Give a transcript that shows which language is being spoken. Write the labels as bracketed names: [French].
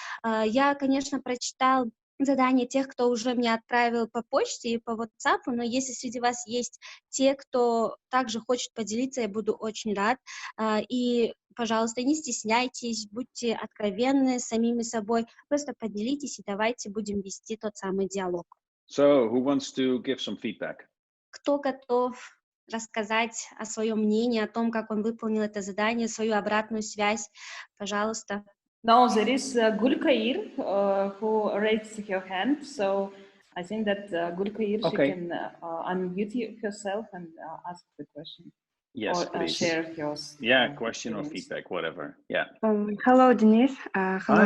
[Russian] Я, конечно, прочитал задания тех, кто уже мне отправил по почте и по WhatsApp, но если среди вас есть те, кто также хочет поделиться, я буду очень рад. И, пожалуйста, не стесняйтесь, будьте откровенны с самими собой, просто поделитесь и давайте будем вести тот самый диалог. [English] So, who wants to give some feedback? [Russian] Кто готов рассказать о своем мнении, о том, как он выполнил это задание, свою обратную связь? Пожалуйста. [English] Now there is Gulkair who raised her hand, so I think that Gulkair, Okay. she can unmute herself and ask the question. Yes, or please. Share your question or feedback, whatever. Yeah. Hello, Denise. Hello,